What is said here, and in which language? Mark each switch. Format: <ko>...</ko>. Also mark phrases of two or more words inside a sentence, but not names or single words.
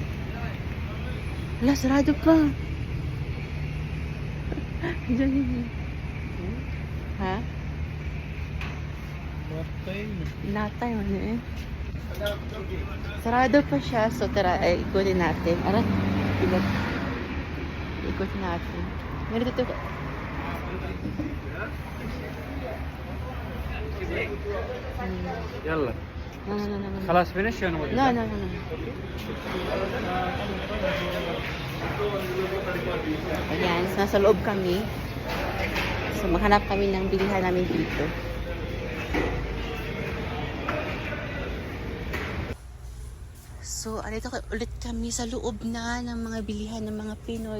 <tl>Wala, sarado pa. Ha? Natay mo eh. Sarado pa siya. So, tara, ikutin natin. Aray, ikutin natin. Meron dito. يلا No.</tl> <ar>خلاص فينيش ولا موجود؟</ar> <tl>No. Ayan, nasa loob kami. So, maghanap kami ng bilihan namin dito. So, alito ulit kami sa loob na ng mga bilihan ng mga Pinoy.</tl>